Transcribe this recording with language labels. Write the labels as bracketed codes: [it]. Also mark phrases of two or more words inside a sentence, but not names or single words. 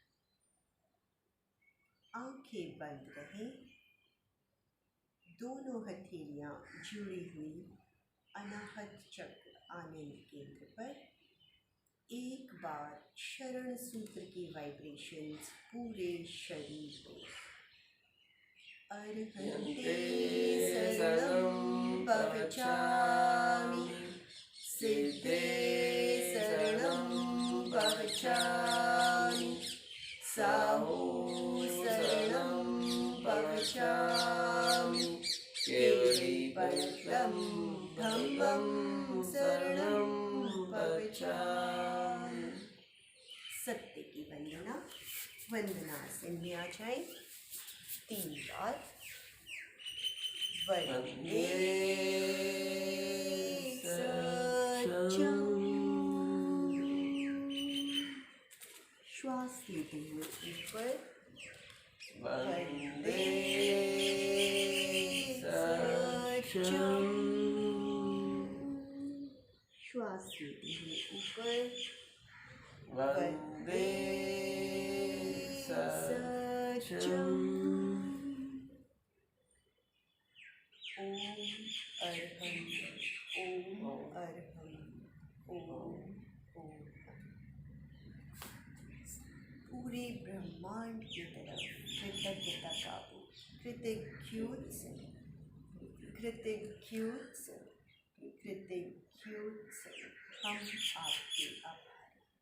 [hi] आंखें बंद रहें। दोनों हथेलियां जुड़ी हुई अनाहत चक्र आनंद केंद्र पर। एक बार शरण सूत्र की वाइब्रेशंस पूरे शरीर में। [pra] अर्हन्ते शरणं गच्छामि, सिद्धे शरणं गच्छामि, साहो शरणं गच्छामि, केवलीपदं धम्मं शरणं गच्छामि। [hi] सत्य की वंदनासन में आ जाए। 3 बार। [sa] वंदे सत्यम। [hi] श्वास लेते हुए ऊपर। [sa] वंदे सत्यम। [hi] श्वास लेते हुए ऊपर। [sa] वंदे सत्यम। ओम अर्हं, ओम अर्हं, ओम ओम। [hi] पूरे ब्रह्मांड की तरफ कृतज्ञता का कृतज्ञ हम आपके आभारी।